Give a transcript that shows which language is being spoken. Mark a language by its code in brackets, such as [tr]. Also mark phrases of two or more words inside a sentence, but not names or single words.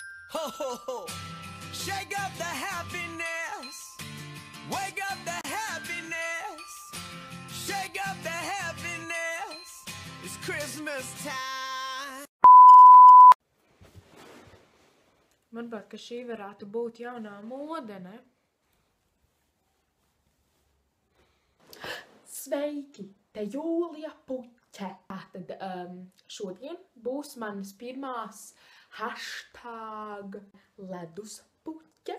[en] Ho, ho, ho. Shake up the happiness. Wake up the happiness. Shake up the happiness. It's Christmas time. [lv] Varbūt, ka šī varētu būt jaunā mode, ne? Sveiki! Te Jūlija Puķe. Tātad šodien būs manas pirmās #leduspuķe.